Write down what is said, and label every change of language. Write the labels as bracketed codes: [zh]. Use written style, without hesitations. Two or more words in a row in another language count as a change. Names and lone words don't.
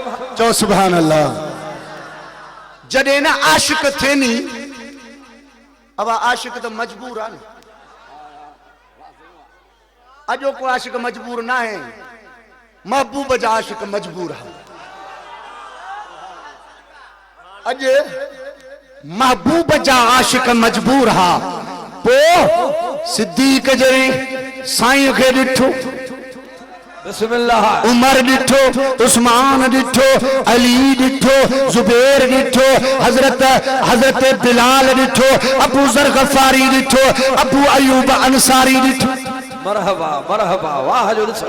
[sd] चो [ar] سبحان الله [sd] जडे ना आशिक थे नी अब आशिक तो मजबूर है अजो को आशिक मजबूर ना है महबूब जा आशिक मजबूर है अज महबूब जा आशिक मजबूर हा पो सिद्दीक जरे साईं के डिठो बिस्मिल्लाह उमर डिठो उस्मान डिठो अली डिठो जुबैर डिठो हजरत बिलाल डिठो अबू जर गफारी डिठो अबू अयूब अंसारी डिठो [ar] مرحبا مرحبا [sd] वाह जो ॾिसण